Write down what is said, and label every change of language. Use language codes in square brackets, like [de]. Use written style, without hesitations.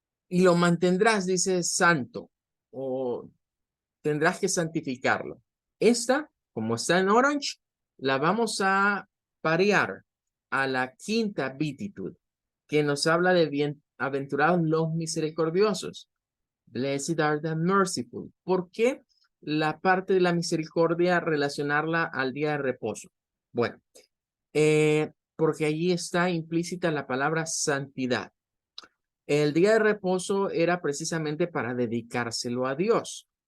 [es] Y lo mantendrás, dice santo, o tendrás que santificarlo. Esta, como está en orange, la vamos a parear a la quinta beatitud, que nos habla de bienaventurados los misericordiosos. [en] Blessed are the merciful. [es] ¿Por qué la parte de la misericordia relacionarla al día de reposo? Bueno, porque allí está implícita la palabra santidad. El día de reposo era precisamente para dedicárselo a Dios.